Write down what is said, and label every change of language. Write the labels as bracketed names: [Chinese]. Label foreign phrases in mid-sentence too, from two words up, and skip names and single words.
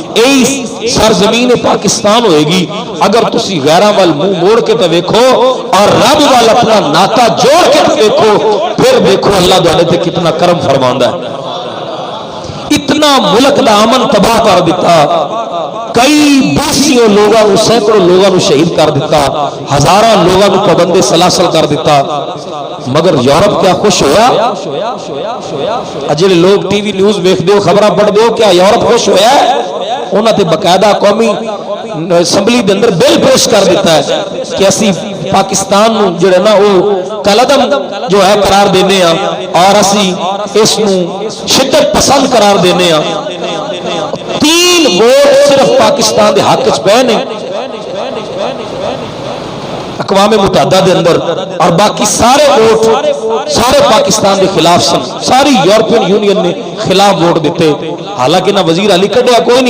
[Punjabi] یہی سرزمین پاکستان ہوئے گی اگر تسی غیراں وال منہ موڑ کے تو دیکھو اور رب وال اپنا ناتا جوڑ کے تو دیکھو پھر دیکھو اللہ دعانے تے کتنا کرم فرماندا ہے اتنا ملک دا امن تباہ کر دیتا کئی بیسیوں لوگوں کو سینکڑوں لوگوں کو شہید کر دیتا ہزاراں لوگوں کو پابند سلاسل کر دیتا مگر یورپ کیا خوش ہویا اجلے لوگ ٹی وی نیوز دیکھ دیو خبراں پڑھ دیو کیا یورپ خوش ہویا ہے انہاں تے باقاعدہ قومی اسمبلی دے اندر بل پیش کر دیتا ہے کہ اسی پاکستان نو جڑا نا او کالعدم جو ہے قرار دینے ہاں اور اسی اس نو شدت پسند قرار دینے ہاں 3 ووٹ صرف پاکستان دے حق وچ پے نے اقوام متحدہ دے اندر اور باقی سارے ووٹ سارے پاکستان دے خلاف سن ساری یورپین یونین نے خلاف ووٹ دیتے حالانکہ نہ وزیر علی کڈیا کوئی